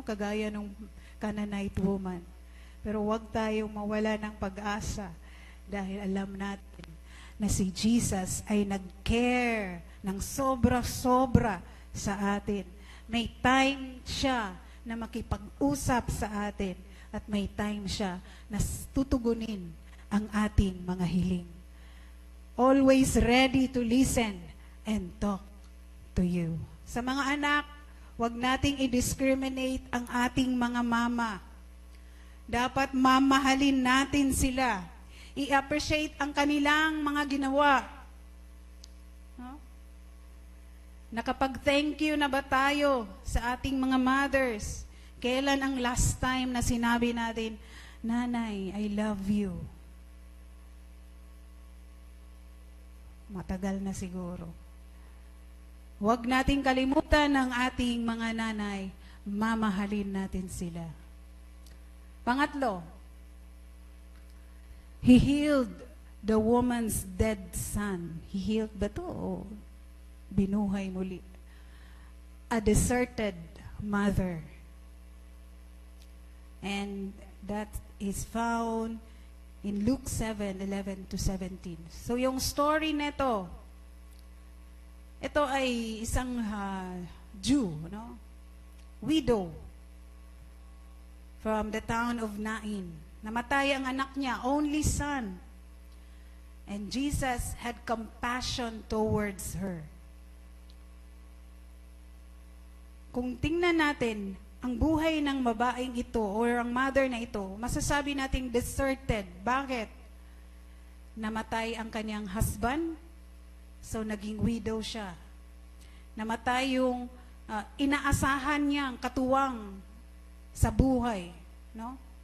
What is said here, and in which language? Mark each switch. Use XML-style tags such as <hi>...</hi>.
<tl>Kagaya nung Canaanite woman. Pero huwag tayong mawala ng pag-asa dahil alam natin na si Jesus ay nag-care ng sobra-sobra sa atin. May time siya na makipag-usap sa atin at may time siya na tutugunin ang ating mga hiling.</tl> <en>Always ready to listen and talk to you.</en> <tl>Sa mga anak, huwag nating i-discriminate ang ating mga mama. Dapat mamahalin natin sila. I-appreciate ang kanilang mga ginawa. No? Nakapag-thank you na ba tayo sa ating mga mothers? Kailan ang last time na sinabi natin, Nanay,</tl> <en>I love you?</en> <tl>Matagal na siguro. Huwag nating kalimutan ang ating mga nanay. Mamahalin natin sila.</tl> <en>Pangatlo, He healed the woman's dead son. He healed</en> <tl>ba to? O binuhay muli?</tl> <en>A deserted mother. And that is found in Luke 7:11 to 17.</en> <tl>So yung story nito, ito ay isang Jew, no?</tl> <en>Widow from the town of Nain.</en> <tl>Namatay ang anak niya,</tl> <en>only son. And Jesus had compassion towards her.</en> <tl>Kung tingnan natin ang buhay ng babaeng ito or ang mother na ito, masasabi nating deserted. Bakit? Namatay ang kanyang husband, so naging widow siya. Namatay yung inaasahan niyang katuwang sa buhay. No?</tl>